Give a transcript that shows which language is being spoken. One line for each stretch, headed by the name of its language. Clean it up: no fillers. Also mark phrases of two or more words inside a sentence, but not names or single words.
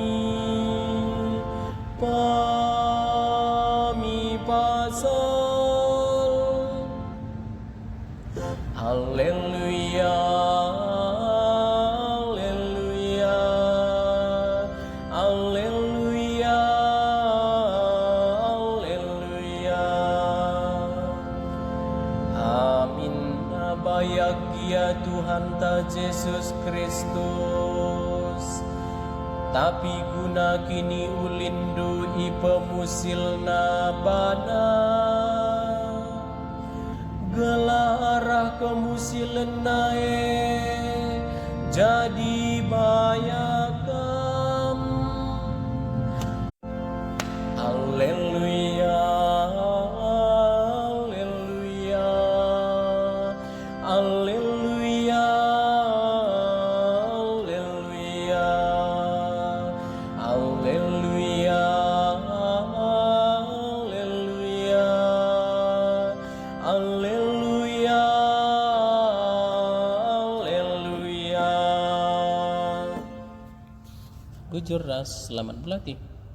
Batak Karo: pa sol haleluya haleluya haleluya haleluya Tuhan ta Yesus Kristus. Tapi guna kini ulindu ipemusilna bana, gelarah kemusilenae jadi bayakam. Alleluia, alleluia, alleluia, alleluia, alleluia, alleluia, alleluia, alleluia. Bujur ras,
Indonesian: selamat berlatih.